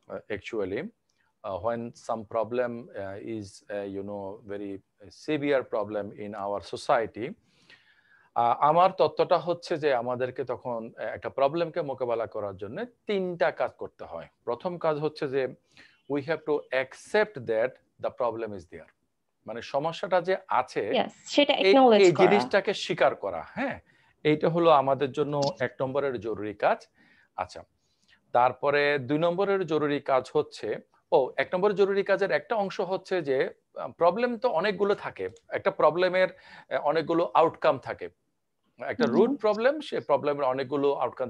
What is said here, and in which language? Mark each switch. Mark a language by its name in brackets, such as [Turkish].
[English] Actually, when some problem is, very severe problem in our society, [Bangla] আমার তত্ত্বটা হচ্ছে যে আমাদেরকে তখন একটা প্রবলেমকে মোকাবেলা করার জন্য ৩ টা কাজ করতে হয়। ১ম কাজ হচ্ছে যে [English] we have to accept that the problem is there. [Bangla] মানে সমস্যাটা যে আছে, Yes, সেটা এই [English] acknowledge [Bangla] এই করা। জিনিসটাকে স্বীকার করা, হ্যাঁ? এইটা হলো আমাদের জন্য ১ নম্বরের জরুরি কাজ। আচ্ছা। তারপরে ২ নম্বরের জরুরি কাজ হচ্ছে, ১ নম্বরের জরুরি কাজের একটা অংশ হচ্ছে যে প্রবলেম তো অনেকগুলো থাকে। একটা প্রবলেমের অনেকগুলো আউটকাম থাকে। একটা রুট প্রবলেম, সে প্রবলেমের অনেকগুলো আউটকাম।